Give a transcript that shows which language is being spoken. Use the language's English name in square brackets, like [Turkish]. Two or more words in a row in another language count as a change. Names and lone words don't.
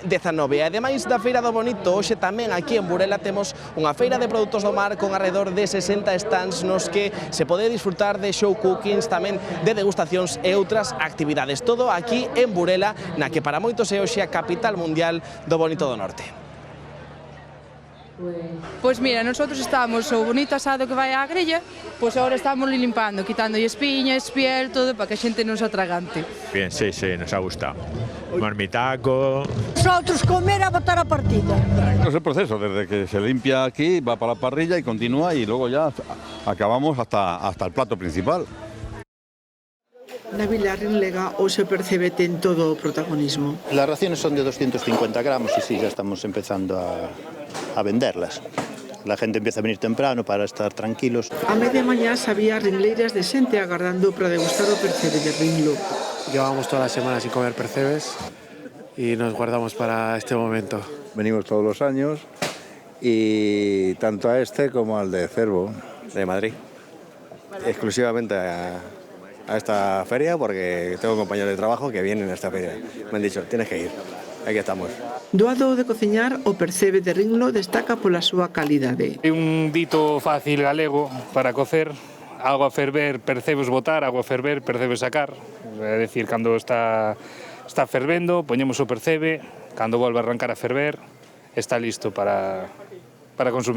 [Galician] E ademais da Feira do Bonito, hoxe tamén aquí en Burela temos unha feira de produtos do mar con alrededor de 60 stands nos que se pode disfrutar de [English] show cookings, [Galician] tamén de degustacións e outras actividades. Todo aquí en Burela, na que para moitos é hoxe a capital mundial do bonito do norte. Pois mira, [Spanish] nosotros estamos [Galician] o bonito asado que vai á grella, pois agora estamos limpando, quitando espiñas, piel, todo para que a xente non se atragante. [Spanish] Bien, sí, nos ha gustado. Marmitaco. [Galician] Nosotros comer a botar a partida. [Spanish] Es el proceso, desde que se limpia aquí, va para la parrilla y continúa y luego ya acabamos hasta el plato principal. [Galician] Na Vila Rinlega hoxe percebe ten todo o protagonismo. [Spanish] Las raciones son de 250 gramos y sí, ya estamos empezando a venderlas. La gente empieza a venir temprano para estar tranquilos. [Galician] A media mañá había ringleiras de xente agardando para degustar o percebe de ringlo. [Spanish] Llevamos toda la semana sin comer percebes y nos guardamos para este momento. Venimos todos los años y tanto a este como al de Cervo. De Madrid. Exclusivamente a esta feria porque tengo compañeros de trabajo que vienen a esta feria. Me han dicho, tienes que ir. Aquí estamos. [Galician] Doado de cociñar, o percebe de ringlo destaca pola súa calidade. É un dito fácil galego para cocer. Agua a ferver, percebes botar, agua a ferver, percebes sacar. É dicir, cando está fervendo, poñemos o percebe, cando volve a arrancar a ferver, está listo para consumir.